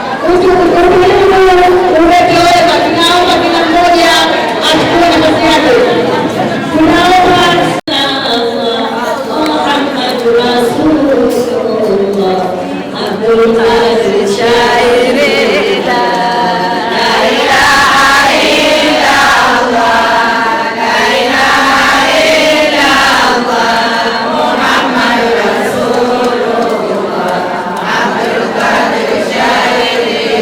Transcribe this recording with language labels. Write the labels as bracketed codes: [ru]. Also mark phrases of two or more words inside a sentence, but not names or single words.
[sw] umetoweka. Tunaomba kila mmoja achukue nafasi yake. [ar] Tunaomba محمد رسول الله عبد القادر شاعري لا إله إلا الله لا إله إلا الله محمد رسول الله عبد القادر شاعري